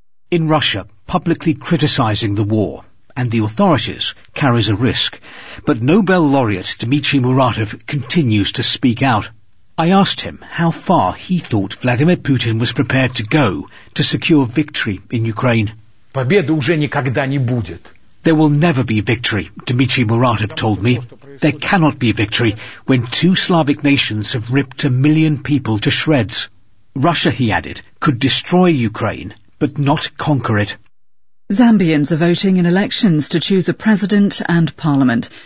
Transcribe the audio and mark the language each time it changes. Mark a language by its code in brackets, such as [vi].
[en] In Russia, publicly criticizing the war and the authorities carries a risk. But Nobel laureate Dmitry Muratov continues to speak out. I asked him how far he thought Vladimir Putin was prepared to go to secure victory in Ukraine. [ru] Победы уже никогда не будет. [en] There will never be victory, Dmitry Muratov told me. There cannot be victory when two Slavic nations have ripped a million people to shreds. Russia, he added, could destroy Ukraine, but not conquer it. Zambians are voting in elections to choose a president and parliament.